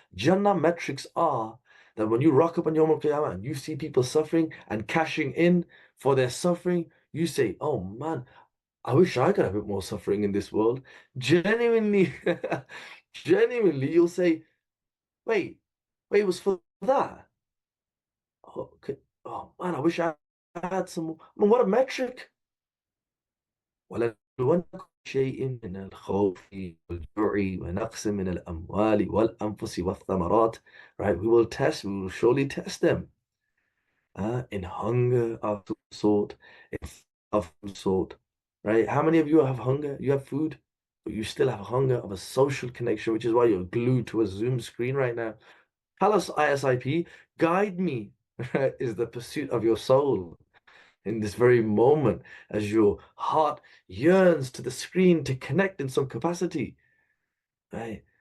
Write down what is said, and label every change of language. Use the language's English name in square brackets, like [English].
[English] Jannah metrics are that when you rock up on Yom Qiyamah and you see people suffering and cashing in for their suffering, you say, oh man, I wish I could have a bit more suffering in this world. Genuinely, genuinely, you'll say, wait, wait, it was for that. Oh, okay. Oh man, I wish I had some more. I mean, what a metric. [Arabic] ولنبلونكم شيء من الخوف والجوع ونقص من الأموال والأنفس والثمرات. [English] Right, we will surely test them in hunger of some sort, in of some sort, right? How many of you have hunger? You have food, but you still have hunger of a social connection, which is why you're glued to a Zoom screen right now. Tell us, ISIP, guide me, right, is the pursuit of your soul in this very moment as your heart yearns to the screen to connect in some capacity, right?